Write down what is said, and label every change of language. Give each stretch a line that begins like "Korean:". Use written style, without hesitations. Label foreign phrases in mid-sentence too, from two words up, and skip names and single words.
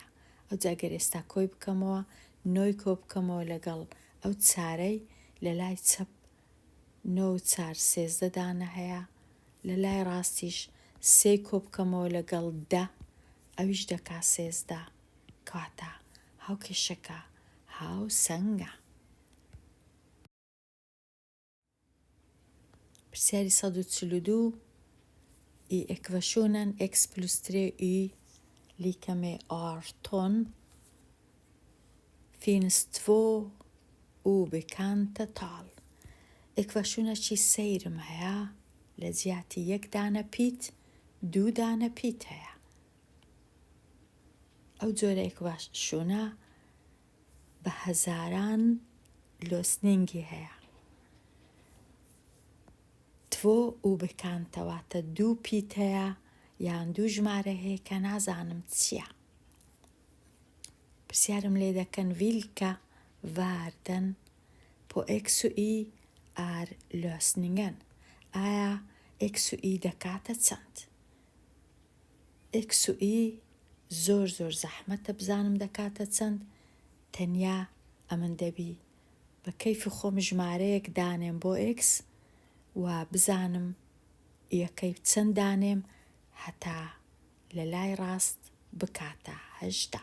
Central Kurdish: ئەوجا گەر ئێستا کۆی بکەمەوە 9 کۆ بکەمەوە لەگەڵ ئەو چارەی لە لای چەپ 9 و 4 13 دانە هەیە، لە لای ڕاستیش 3 کۆ بکەمەوە لەگەڵ 10 ئەویش دەکا 13. کەواتە هاوکێشەکە هاو سەنگە.
Swedish: پرسیاری 142 I ekvationen x plus 3y lika med 18 finns 2 obekanta tal.
Central Kurdish: Ekvationeki سەیرم هەیە لە جیاتی 1 دانە پیت 2 دانە پیت هەیە. ئەو جۆرە ئێکڤەشونە بە هەزاران لۆسنینگی هەیە. 2 obekanta واتە 2 پیت هەیە یان 2 ژمارە هەیە کە نازانم چییە. پرسیارم لێ دەکەن
Swedish: vilka värden på x och y är lösningen.
Central Kurdish: ئایا x و y دەکاتە چەند؟ x و y زۆر زەحمەتە بزانم دەکاتە چەند. تەنیا ئەمن دەبی بە کەیفی خۆم ژمارەیەک دانێم بۆ x و بزانم یەکەی چەند دانێم هەتا لە لای ڕاست بکاتە 18.